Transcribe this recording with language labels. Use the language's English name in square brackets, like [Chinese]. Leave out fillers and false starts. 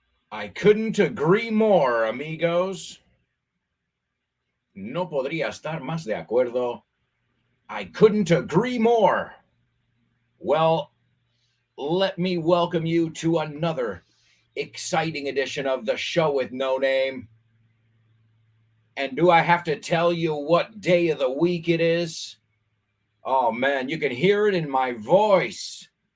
[English] I couldn't agree more, amigos. [Spanish] No podría estar más de acuerdo. [English] I couldn't agree more. Well, let me welcome you to another exciting edition of the show with no name. And do I have to tell you what day of the week it is? Oh man, you can hear it in my voice.